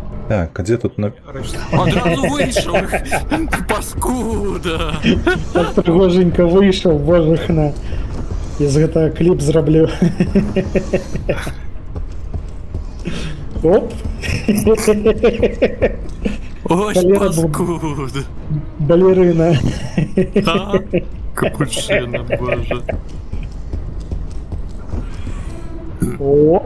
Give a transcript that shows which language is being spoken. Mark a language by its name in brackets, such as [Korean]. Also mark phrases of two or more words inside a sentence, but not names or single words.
[Russian] Так, а где тут на... [Ukrainian] Одразу вийшов! Паскуда! Так пригоженько вийшов, боже хна. [Belarusian] Я з гэтага кліп зраблю. Оп. [Ukrainian] Ось Валера паскуда! Балерина. А? Капучино, боже. О.